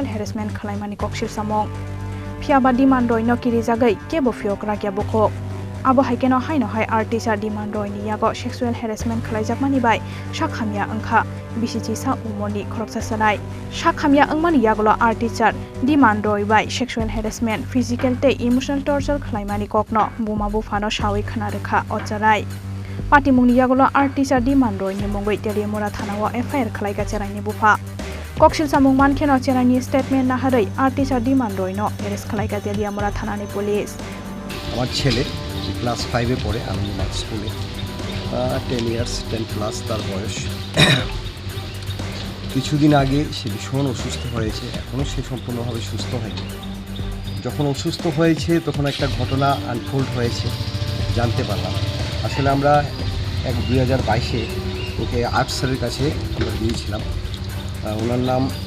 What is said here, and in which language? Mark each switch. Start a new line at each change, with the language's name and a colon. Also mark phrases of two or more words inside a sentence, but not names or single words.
Kok Borok: harassment khlaimani koksil samong phiaba Dhiman no kirijagai kebo fiokra kya boko Abo haikeno haino hai
English: art teacher
Kok Borok: Dhiman ni yago
English: sexual harassment
Kok Borok: khlaijakmani bai shakhamya angkha BCC sa Omarni Khoroksa sanai shakhamya angmani yagulo
English: art teacher
Kok Borok: Dhiman bai
English: sexual harassment physical
Kok Borok: te
English: emotional torture
Kok Borok: khlaimani kokno buma bufano shawi khana rekha ocharai patimungni yagulo
English: art teacher
Kok Borok: Dhiman ni mungoi Teliamura thanawo FIR khlaika cheraini bufa koksil samung mankheno cheraini statement na harai art teacher Dhiman no arrest khlaika Teliamura thanani police
Bangla: আমার ছেলে ক্লাস 5 এ পড়ে আনন্দমার্গ স্কুলে 10 ইয়ার্স 10 প্লাস তার বয়স কিছুদিন আগে সে ভীষণ অসুস্থ হয়েছে এখনো সে সম্পূর্ণভাবে সুস্থ হয়নি যখন অসুস্থ হয়েছে তখন একটা ঘটনা আনফোল্ড হয়েছে জানতে পারলাম আসলে আমরা 2022 এ ওকে আর্ট স্যারের কাছে আমরা দিয়েছিলাম ওনার নাম